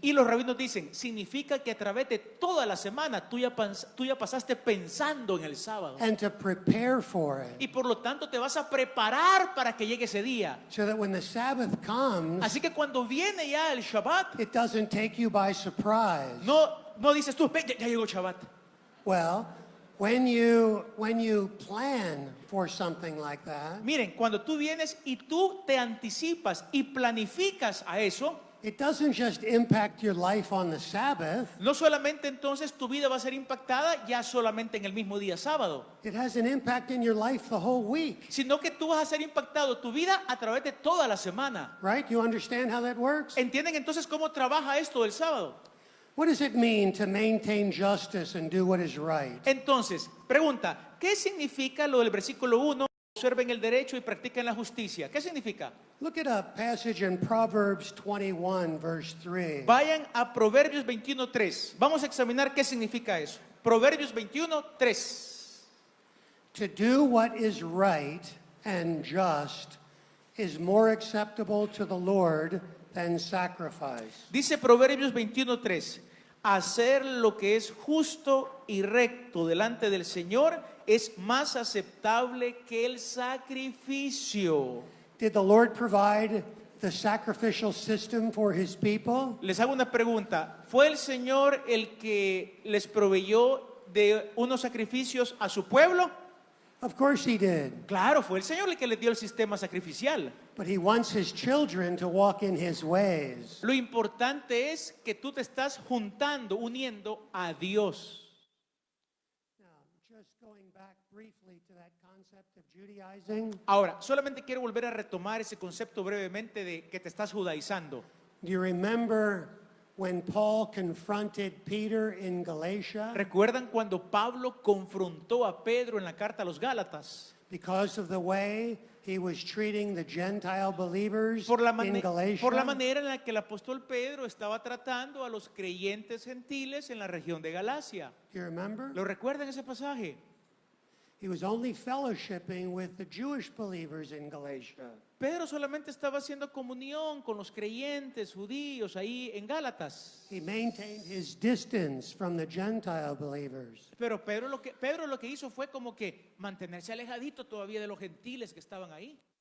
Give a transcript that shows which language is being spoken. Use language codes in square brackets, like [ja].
[es] Y los rabinos dicen, significa que a través de toda la semana tú ya pasaste pensando en el sábado. [en] And to prepare for it. [es] Y por lo tanto te vas a preparar para que llegue ese día. [en] So that when the Sabbath comes, [es] Así que cuando viene ya el Shabbat, [en] it doesn't take you by surprise. [es] no dices tú, "Ve, ya llegó el Shabbat". [en] Well, when you plan for something like that, [es] Miren, cuando tú vienes y tú te anticipas y planificas a eso, [en] it doesn't just impact your life on the Sabbath, [es] no solamente entonces tu vida va a ser impactada ya solamente en el mismo día sábado, [en] it has an impact in your life the whole week. [es] sino que tú vas a ser impactado tu vida a través de toda la semana. [en] Right? You understand how that works? [es] ¿Entienden entonces cómo trabaja esto del sábado? [en] What does it mean to maintain justice and do what is right? [es] Entonces, pregunta, ¿qué significa lo del versículo 1? Observen el derecho y practiquen la justicia. ¿Qué significa? [en] Look at a passage in Proverbs 21, verse 3. [es] Vayan a Proverbios 21:3. Vamos a examinar qué significa eso. Proverbios 21:3. [en] To do what is right and just is more acceptable to the Lord than sacrifice. [es] Dice Proverbios 21:3. Hacer lo que es justo y recto delante del Señor es más aceptable que el sacrificio. [en] Did the Lord provide the sacrificial system for his people? [es] Les hago una pregunta. ¿Fue el Señor el que les proveyó de unos sacrificios a su pueblo? [en] Of course he did. [es] Claro, fue el Señor el que les dio el sistema sacrificial. [en] But he wants his children to walk in his ways. [es] Lo importante es que tú te estás juntando, uniendo a Dios. [en] Now, just going back briefly to that concept of Judaizing. [es] Ahora, solamente quiero volver a retomar ese concepto brevemente de que te estás judaizando. [en] Do you remember when Paul confronted Peter in Galatia [es] ¿Recuerdan cuando Pablo confrontó a Pedro en la carta a los Gálatas? [en] because of the way he was treating the Gentile believers [es] Por la [en] in Galatia? [es] manera en la que el apóstol Pedro estaba tratando a los creyentes gentiles en la región de Galacia. [en] Do you remember? [es] ¿Lo recuerdan ese pasaje? [en] He was only fellowshipping with the Jewish believers in Galatia. [es] Pedro solamente estaba haciendo comunión con los creyentes judíos ahí en Gálatas. [en] He maintained his distance from the Gentile believers. [es] Pero Pedro lo que hizo fue como que mantenerse alejadito todavía de los gentiles que estaban ahí.